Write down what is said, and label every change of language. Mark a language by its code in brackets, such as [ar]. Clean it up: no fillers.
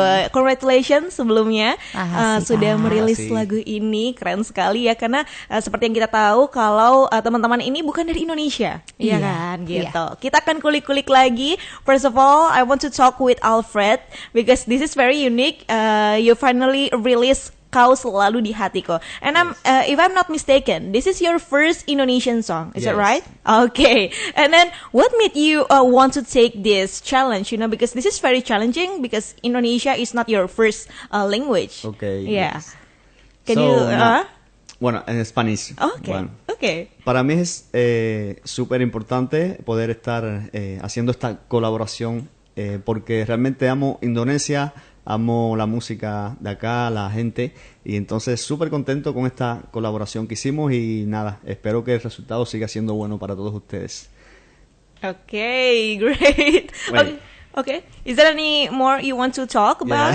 [id] Congratulations sebelumnya sudah merilis lagu ini. Keren sekali ya, karena seperti yang kita tahu kalau teman-teman ini bukan dari Indonesia, iya kan? Gitu. Kita akan kulik-kulik lagi. [en] First of all, I want to talk with Alfred because this is very unique. You finally release Kau Selalu di Hatiku. And if I'm not mistaken, this is your first Indonesian song. Is that right? Okay. And then what made you want to take this challenge? You know, because this is very challenging because Indonesia is not your first language. Okay. Yeah. Yes. Can you? [es] Bueno, en Spanish. [en] Okay. [es] Bueno, [en] okay. [es] Para mí es súper importante poder estar haciendo esta colaboración porque realmente amo Indonesia, amo la música de acá, la gente, y entonces súper contento con esta colaboración que hicimos y nada, espero que el resultado siga siendo bueno para todos ustedes. [en] Okay, great. Okay. Is there any more you want to talk about?